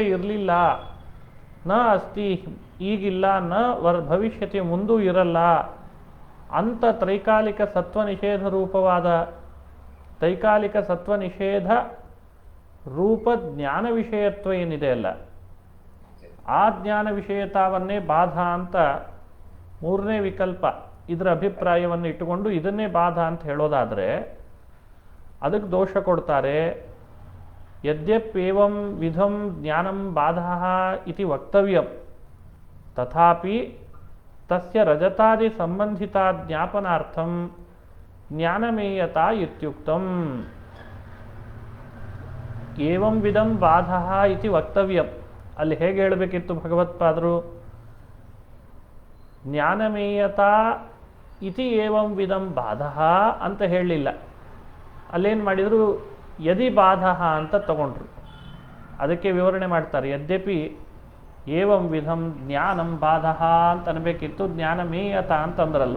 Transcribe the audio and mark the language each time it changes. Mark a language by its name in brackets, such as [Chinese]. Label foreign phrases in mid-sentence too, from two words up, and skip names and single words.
[Kannada] ಇರಲಿಲ್ಲ, [Sanskrit] ನ ಅಸ್ತಿ [Kannada] ಈಗಿಲ್ಲ, [Sanskrit] ನ ಭವಿಷ್ಯತಿ [Kannada] ಮುಂದೂ ಇರಲ್ಲ ಅಂತ ತ್ರೈಕಾಲಿಕ ಸತ್ವನಿಷೇಧ ರೂಪವಾದ ತ್ರೈಕಾಲಿಕ ಸತ್ವನಿಷೇಧ ರೂಪ ಜ್ಞಾನ ವಿಷಯತ್ವ ಏನಿದೆ ಅಲ್ಲ, ಆ ಜ್ಞಾನ ವಿಷಯತಾವನ್ನೇ ಬಾಧ ಅಂತ ಮೂರನೇ ವಿಕಲ್ಪ ಇದರ ಅಭಿಪ್ರಾಯವನ್ನು ಇಟ್ಟುಕೊಂಡು ಇದನ್ನೇ ಬಾಧ ಅಂತ ಹೇಳೋದಾದರೆ ಅದಕ್ಕೆ ದೋಷ ಕೊಡ್ತಾರೆ. [Sanskrit] ಯದ್ಯಪ್ಯೇವಂ ವಿಧಂ ಜ್ಞಾನಂ ಬಾಧಃ ಇತಿ ವಕ್ತವ್ಯಂ ತಥಾಪಿ ತಸ್ಯ ರಜತಾದಿ ಸಂಬಂಧಿತಾ ಜ್ಞಾಪನಾರ್ಥಂ ಜ್ಞಾನಮೇಯತಾ ಇತ್ಯುಕ್ತಂ. ಏವಂ ವಿಧಂ ಬಾಧಃ ಇತಿ ವಕ್ತವ್ಯಂ, [Kannada] ಅಲ್ಲಿ ಹೇಗೆ ಹೇಳಬೇಕಿತ್ತು ಭಗವತ್ಪಾದರು? [Sanskrit] ಜ್ಞಾನಮೇಯತಾ ಇತಿ ಏವಂ ವಿಧಂ ಬಾಧಃ [Kannada] ಅಂತ ಹೇಳಲಿಲ್ಲ. ಅಲ್ಲೇನು ಮಾಡಿದರು? [Sanskrit] ಯದಿ ಬಾಧಃ [Kannada] ಅಂತ ತಗೊಂಡ್ರು. ಅದಕ್ಕೆ ವಿವರಣೆ ಮಾಡ್ತಾರೆ. [Sanskrit] ಯದ್ಯಪಿ ಏವಂ ವಿಧಂ ಜ್ಞಾನಂ ಬಾಧಃ [Kannada] ಅಂತ ಅನ್ಬೇಕಿತ್ತು, ಜ್ಞಾನಮೇಯತ ಅಂತಂದ್ರಲ್ವ.